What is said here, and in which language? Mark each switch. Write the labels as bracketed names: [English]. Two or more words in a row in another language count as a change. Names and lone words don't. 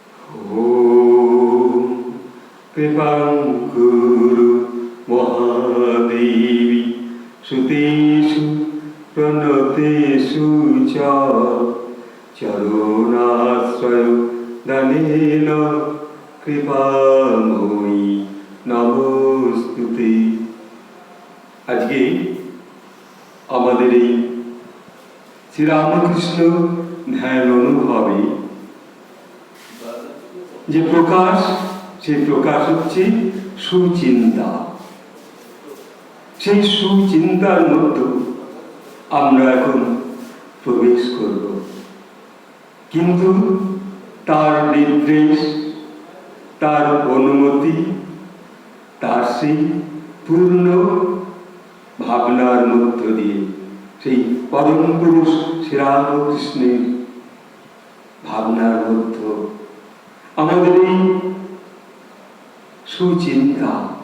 [Sanskrit] ॐ कृपां कुरु महादेवी सुतेषु प्रणतेषु च चरणाश्रय दानेन कृपामयी नमोस्तुते। [Bangla] আজকে আমাদের এই শ্রীরামকৃষ্ণ ধ্যান অনুভবে যে প্রকাশ, সেই প্রকাশ হচ্ছে সুচিন্তা। সেই সুচিন্তার মধ্যে আমরা এখন প্রবেশ করব, কিন্তু তার নির্দেশ, তার অনুমতি, তার সেই পূর্ণ ভাবনার মধ্য দিয়ে, সেই পরম পুরুষ শ্রীরামকৃষ্ণের ভাবনার মধ্য আমাদের এই সুচিন্তা।